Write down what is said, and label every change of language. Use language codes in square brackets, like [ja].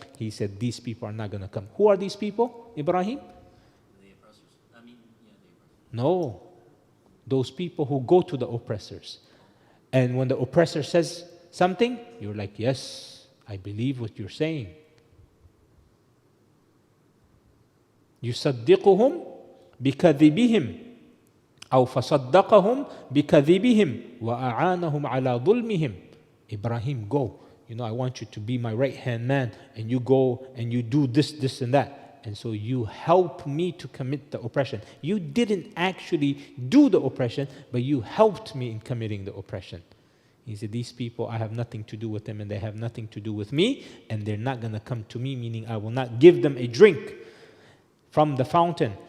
[en] He said these people are not going to come. Who are these people, Ibrahim? The oppressors. The oppressors. No, those people who go to the oppressors. And when the oppressor says something, you're like, yes, I believe what you're saying. [ar] يصدقهم بكذبهم أو فصدقهم بكذبهم وأعانهم على ظلمهم. [en] Ibrahim, go. I want you to be my right-hand man, and you go and you do this, this, and that. And so you help me to commit the oppression. You didn't actually do the oppression, but you helped me in committing the oppression. He said, these people, I have nothing to do with them, and they have nothing to do with me, and they're not going to come to me, meaning I will not give them a drink from the fountain.